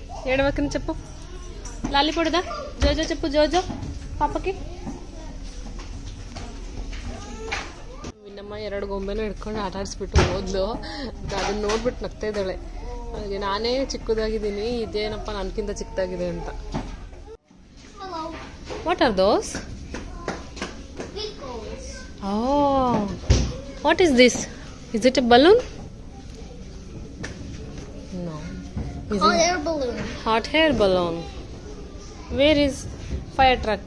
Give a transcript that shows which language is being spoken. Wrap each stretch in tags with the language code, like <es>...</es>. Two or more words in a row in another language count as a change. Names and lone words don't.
<te>ఏడవకని చెప్పు. లాలి పొడిదా జోజో చెప్పు.</te> <kn>జోజో ಪಾಪಕ್ಕೆ ವಿನ್ನಮ್ಮ 2 ಗೊಂಬೆನೂ ಹಿಡ್ಕೊಂಡು ಆಟ ಆಡಿಸ್ಬಿಟ್ಟು ಹೋದ್ಲು. ಅದನ್ನ ನೋಡ್ಬಿಟ್ಟು ನಗ್ತಾ ಇದ್ದಾಳೆ. ಹಾಗೆ ನಾನೇ ಚಿಕ್ಕದಾಗಿದ್ದೀನಿ, ಇದೇನಪ್ಪ ನನಗಿಂತ ಚಿಕ್ಕದಾಗಿದೆ ಅಂತ.</kn> <en>What are those? What is this? Is it a balloon? No. Hot air balloon. Hot air balloon. Where is fire truck?</en>